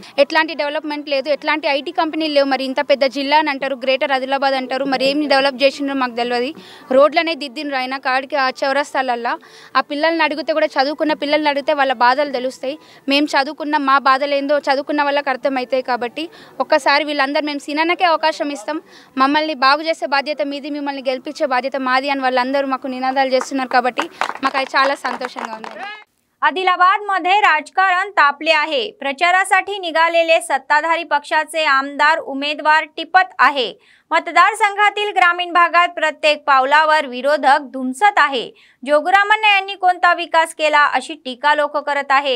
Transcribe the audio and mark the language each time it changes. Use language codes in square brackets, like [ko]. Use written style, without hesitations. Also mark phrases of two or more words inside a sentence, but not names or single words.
[te] ఎట్లాంటి డెవలప్మెంట్ లేదు, ఎట్లాంటి ఐటీ కంపెనీలు లేవు. మరి ఇంత పెద్ద జిల్లా అని అంటారు, గ్రేటర్ ఆదిలాబాద్ అంటారు, మరి ఏమి డెవలప్ చేసిండ్రో మాకు తెలియదు. రోడ్లనే దిద్దిండ్రు అయినా కాడికి ఆ చౌరస్తాలల్లో ఆ పిల్లల్ని అడిగితే కూడా, చదువుకున్న పిల్లల్ని అడిగితే వాళ్ళ బాధలు తెలుస్తాయి. మేము చదువుకున్న మా బాధలు ఏందో చదువుకున్న వాళ్ళకి అర్థమవుతాయి. కాబట్టి ఒక్కసారి వీళ్ళందరూ మేము సినానకే అవకాశం ఇస్తాం, మమ్మల్ని బాగు చేసే బాధ్యత మీది మిమ్మల్ని గెలిపించే బాధ్యత మాది అని వాళ్ళందరూ మాకు నినాదాలు చేస్తున్నారు కాబట్టి మాకు అది చాలా సంతోషంగా ఉంది. [mr] आदिलाबाद मध्ये राजकारण तापले आहे. प्रचारासाठी निघालेले सत्ताधारी पक्षाचे आमदार उमेदवार टिपत आहे. मतदारसंघातील ग्रामीण भागात प्रत्येक पावलावर विरोधक धुमसत आहे. जोगुरामण्णा यांनी कोणता विकास केला अशी टीका लोक करत आहे.